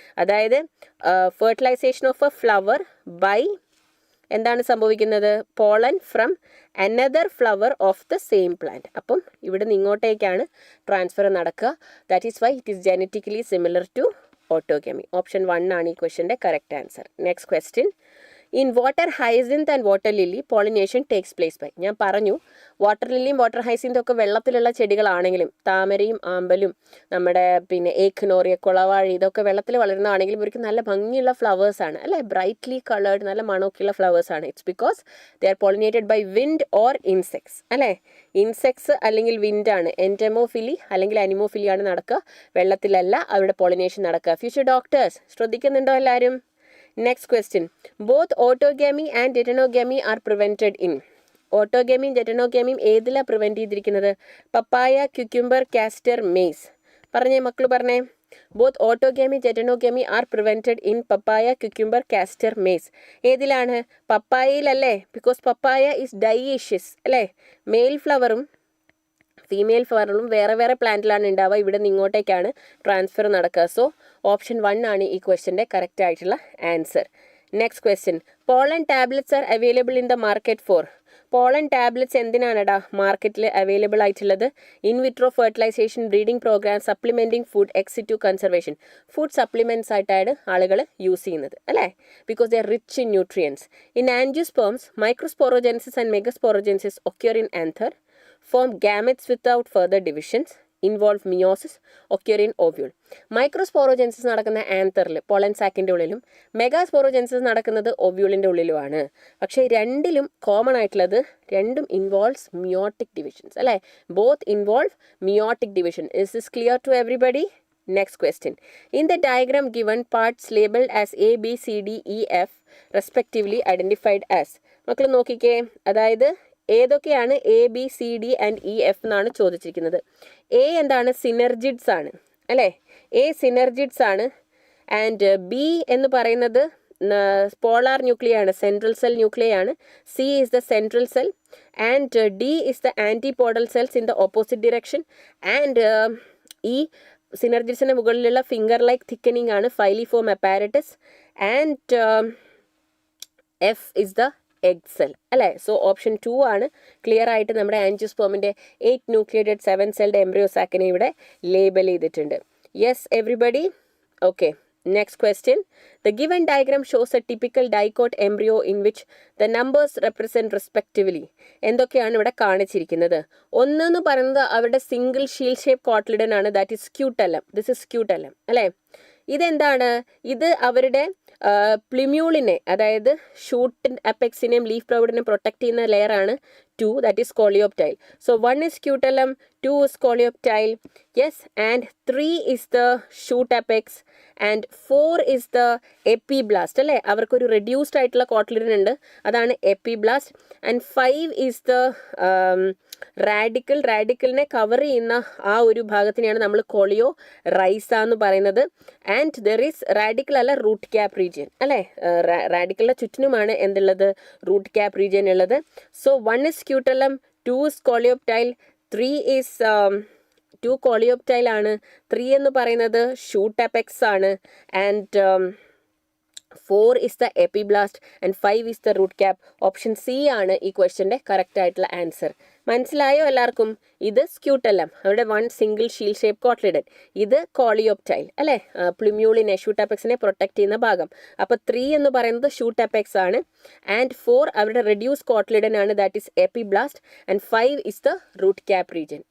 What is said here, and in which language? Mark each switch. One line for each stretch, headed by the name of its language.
Malayalam: അതായത്
English: fertilization of a flower by
Malayalam: എന്താണ് സംഭവിക്കുന്നത്?
English: Pollen from another flower of the same plant.
Malayalam: അപ്പം ഇവിടെ നിന്ന് ഇങ്ങോട്ടേക്കാണ് ട്രാൻസ്ഫർ നടക്കുക.
English: That is why it is genetically similar to autogamy.
Malayalam: Option 1 ആണ് ഈ ക്വസ്റ്റ്യൻ്റെ correct answer.
English: Next question, in water hyacinth and water lily pollination takes place by.
Malayalam: ഞാൻ പറഞ്ഞു water ലില്ലിയും water ഹൈസിന്തും ഒക്കെ വെള്ളത്തിലുള്ള ചെടികളാണെങ്കിലും താമരയും ആമ്പലും നമ്മുടെ പിന്നെ ഏഖ്നോറിയ കുളവാഴി ഇതൊക്കെ വെള്ളത്തിൽ വളരുന്നതാണെങ്കിലും ഇവർക്ക് നല്ല ഭംഗിയുള്ള ഫ്ലവേഴ്സ് ആണ് അല്ലേ, ബ്രൈറ്റ്ലി കളേർഡ് നല്ല മണമൊക്കെയുള്ള ഫ്ലവേഴ്സ് ആണ്.
English: It's because they are pollinated by wind or insects അല്ലേ.
Malayalam: ഇൻസെക്ട്സ് അല്ലെങ്കിൽ വിൻഡാണ്, എൻറ്റമോഫിലി അല്ലെങ്കിൽ അനിമോഫിലി ആണ് നടക്കുക, വെള്ളത്തിലല്ല അവരുടെ പോളിനേഷൻ നടക്കുക. ഫ്യൂച്ചർ ഡോക്ടേഴ്സ് ശ്രദ്ധിക്കുന്നുണ്ടോ എല്ലാവരും?
English: Next question, both autogamy and jetenogamy are prevented in.
Malayalam: ഓട്ടോഗമിയും ജെറ്റനോഗമിയും ഏതിലാണ് പ്രിവെൻറ്റ് ചെയ്തിരിക്കുന്നത്? പപ്പായ, ക്യുക്യുംബർ, കാസ്റ്റർ, മെയ്സ്. പറഞ്ഞേ മക്കൾ പറഞ്ഞേ.
English: Both autogamy geitonogamy are prevented in papaya, cucumber, castor, maize.
Malayalam: ഏതിലാണ്? പപ്പായയിലല്ലേ,
English: Because papaya is dioecious അല്ലേ.
Malayalam: മെയിൽ ഫ്ലവറും ഫീമെയിൽ ഫ്ലവറും വേറെ വേറെ പ്ലാന്റിലാണ് ഉണ്ടാവുക, ഇവിടെ നിന്ന് ഇങ്ങോട്ടേക്കാണ് ട്രാൻസ്ഫർ നടക്കുക. സോ ഓപ്ഷൻ 1 ആണ് ഈ ക്വസ്റ്റ്യൻ്റെ കറക്റ്റ് ആയിട്ടുള്ള answer.
English: Next question, pollen tablets are available in the market for.
Malayalam: Pollen tablets എന്തിനാണെടാ മാർക്കറ്റിൽ അവൈലബിൾ ആയിട്ടുള്ളത്?
English: In vitro fertilisation, breeding programme, supplementing food, ex situ conservation.
Malayalam: Food supplements ആയിട്ടാണ് ആളുകൾ യൂസ് ചെയ്യുന്നത് അല്ലേ,
English: Because they are rich in nutrients. In angiosperms, microsporogenesis and megasporogenesis occur in anther, form gametes without further divisions, involve meiosis, occur in ovule.
Malayalam: മൈക്രോസ്പോറോജെൻസിസ് നടക്കുന്ന ആന്തറിൽ pollen സാക്കിൻ്റെ ഉള്ളിലും മെഗാസ്പോറോജെൻസിസ് നടക്കുന്നത് ഒവ്യൂളിൻ്റെ ഉള്ളിലുമാണ്. പക്ഷേ രണ്ടിലും common ആയിട്ടുള്ളത് രണ്ടും ഇൻവോൾവ്സ് മിയോട്ടിക് ഡിവിഷൻസ് അല്ലേ.
English: Both involve meiotic division. Is this clear to everybody? Next question, in the diagram given, parts labeled as A, B, C, D, E, F respectively identified as.
Malayalam: മക്കൾ നോക്കിക്കേ, അതായത് ഏതൊക്കെയാണ് A, B, C, D and E, F എന്നാണ് ചോദിച്ചിരിക്കുന്നത്. A എന്താണ്? സിനർജിഡ്സ് ആണ് അല്ലേ. A സിനർജിഡ്സ് ആണ്. ആൻഡ് ബി എന്ന് പറയുന്നത് പോളാർ ന്യൂക്ലിയ ആണ്, സെൻട്രൽ സെൽ ന്യൂക്ലിയ ആണ്.
English: C is the central cell and D is the antipodal cells in the opposite direction.
Malayalam: And ഈ സിനർജിഡ്സിന് മുകളിലുള്ള ഫിംഗർ ലൈക്ക് തിക്കനിങ് ആണ് ഫൈലിഫോം apparatus.
English: And F is the egg cell അല്ലേ.
Malayalam: So option 2 ആണ് clear ആയിട്ട് നമ്മുടെ ആൻജിയോസ്പേമിൻ്റെ 8 nucleated 7 celled embryo സാക്കിനെ ഇവിടെ label ചെയ്തിട്ടുണ്ട്.
English: Yes everybody? Okay. Next question, the given diagram shows a typical dicot embryo in which the numbers represent respectively.
Malayalam: എന്തൊക്കെയാണ് ഇവിടെ കാണിച്ചിരിക്കുന്നത്? ഒന്നെന്ന് പറയുന്നത് അവരുടെ സിംഗിൾ ഷീൽ ഷേപ്പ് കോട്ട്ലിഡൻ ആണ്,
English: That is scutellum. This is scutellum
Malayalam: അല്ലേ. ഇതെന്താണ്? ഇത് അവരുടെ പ്ലിമ്യൂളിനെ, അതായത് ഷൂട്ട് അപ്പെക്സിനെയും ലീഫ് പ്രൗഡിനെയും പ്രൊട്ടക്ട് ചെയ്യുന്ന ലെയറാണ്
English: 2, that is coleoptile. So 1 is scutellum, 2 is coleoptile, yes, and 3 is the shoot apex, and 4 is the epiblast.
Malayalam: അല്ലേ, അവർക്കൊരു reduced ആയിട്ടുള്ള കോട്ടിലിഡൻ ഉണ്ട്, അതാണ് epiblast. And 5 is the റാഡിക്കലിനെ cover ചെയ്യുന്ന ആ ഒരു ഭാഗത്തിനെയാണ് നമ്മൾ കോളിയോ റൈസ എന്ന് പറയുന്നത്. ആൻഡ് ദർ ഈസ് റാഡിക്കൽ അല്ല റൂട്ട് ക്യാപ് റീജിയൻ, അല്ലേ, റാഡിക്കലിന്റെ ചുറ്റിനുമാണ് എന്തുള്ളത്, റൂട്ട് ക്യാപ് റീജിയൻ ഉള്ളത്.
English: so 1 is scutellum, 2 is coleoptile, 3 is 2 coleoptile
Malayalam: ആണ്, 3 എന്ന് പറയുന്നത് ഷൂട്ട് അപെക്സ് ആണ്,
English: And 4 is the epiblast, and 5 is the root cap.
Malayalam: Option C ആണ് ഈ ക്വസ്റ്റ്യൻ്റെ കറക്റ്റ് ആയിട്ടുള്ള ആൻസർ. മനസ്സിലായോ എല്ലാവർക്കും? ഇത് സ്ക്യൂട്ടല്ലം, അവിടെ 1 സിംഗിൾ ഷീൽ ഷേപ്പ് കോട്ട്ലിഡൻ. ഇത് കോളിയോപ്റ്റൈൽ, അല്ലേ, പ്ലുമ്യൂളിനെ ഷൂട്ട് അപെക്സിനെ പ്രൊട്ടക്ട് ചെയ്യുന്ന ഭാഗം. അപ്പോൾ 3 എന്ന് പറയുന്നത് ഷൂട്ട് അപെക്സ് ആണ്, ആൻഡ് 4 അവരുടെ റെഡ്യൂസ് കോട്ട്ലിഡൻ ആണ്,
English: that is epiblast,
Malayalam: and
English: 5 is the root cap region.